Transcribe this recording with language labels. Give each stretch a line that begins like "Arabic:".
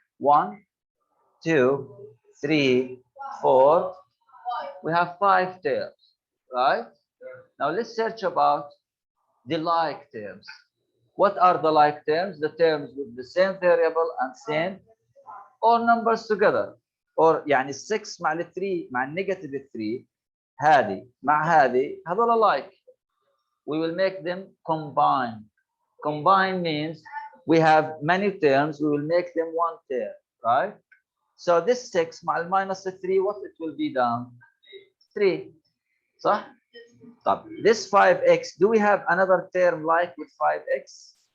English: 1, 2, 3, 4. We have 5 terms, right? Now let's search about the like terms. What are the like terms? The terms with the same variable and same or numbers together.
Arabic: Or يعني 6 مع ال 3 مع negative 3 هذه مع هذه هذول like.
English: We will make them combine. Combine means we have many terms, we will make them one term, right? So this 6
Arabic: مع ال
English: minus 3, what it will be down? 3.
Arabic: صح؟ طب
English: this 5x, do we have another term like with 5x?